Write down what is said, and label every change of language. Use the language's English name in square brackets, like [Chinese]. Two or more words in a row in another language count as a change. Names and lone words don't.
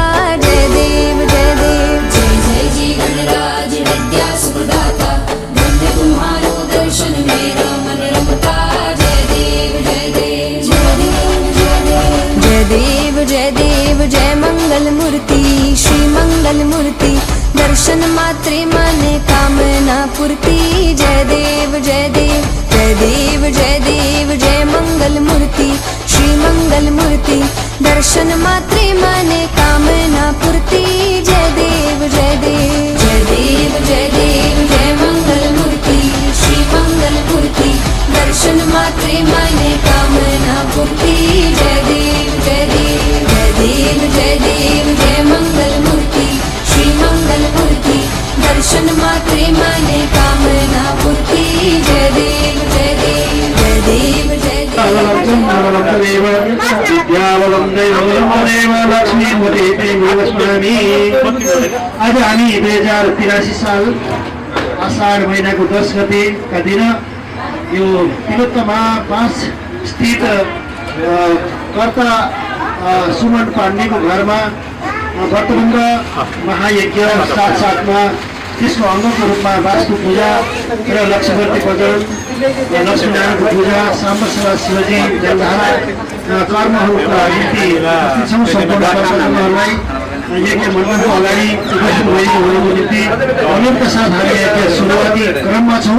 [Hindi] जय देव जय देव जय जय जी गणराज विद्या सुखदाता, धन्य तुम्हारो दर्शन मेरा मन रमता। जय देव जय देव जय देव जय देव। [Marathi] जय देव जय देव जय मंगल मूर्ति, श्री मंगल मूर्ति, दर्शन मात्रे मने कामना पूर्ति। जय देव जय देव जय देव जय देव जय मंगल मूर्ति, श्री मंगल मूर्ति दर्शन मात्रे माने कामना पूर्ति जय देव जय देव जय देव जय देव जय मंगल मूर्ति श्री मंगल मूर्ति दर्शन मात्रे माने कामना पूर्ति जय देव जय देव जय देव जय देव जय मंगल मूर्ति श्री मंगल मूर्ति दर्शन मात्रे माने कामना पूर्ति जय देव जय देव जय देव जय [Nepali] आज हामी 2083 साल आषाढ महिनाको 10 गतेका दिन यो तिलोत्तमा 5 स्थित कर्ता सुमन पाण्डेको घरमा व्रतबन्ध महायज्ञ साथसाथमा त्यसको अङ्गको रूपमा वास्तु पूजा र लक्ष्मीवर्ती भजन लक्ष्मीनारायणको पूजा साम्बसभा शिवजी जलधारा कर्महरूका निम्ति सम्पूर्ण दर्शकहरूलाई यज्ञ मण्डलको अगाडि उपस्थित भइरहेको निम्ति अनुरोधका साथ हामी यज्ञ सुरुवाती क्रममा छौँ।